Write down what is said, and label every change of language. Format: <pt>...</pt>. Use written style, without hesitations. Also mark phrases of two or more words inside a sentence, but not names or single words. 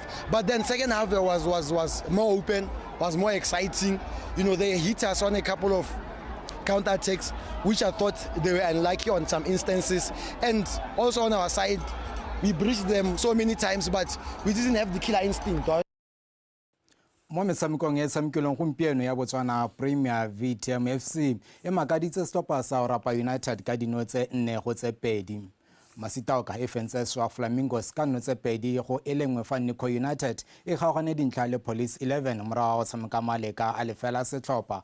<en>But then second half was more open, was more exciting. They hit us on a couple of counter-attacks, which I thought they were unlucky on some instances. And also on our side, we breached them so many times, but we didn't have the killer instinct.</en> <tn>Mo metshamekong e tshamekileng gompieno ya Botswana Premier VTM FC e makaditse Stopa sa Orapa United ka dino tse 4-2. Masitaoka e fentse Swa Flamingos ka nno tse 2-1 fa NAKO United e kgaogane dintlha le Police 11 morago go tshameka maleka a lefela setlhopha.</tn>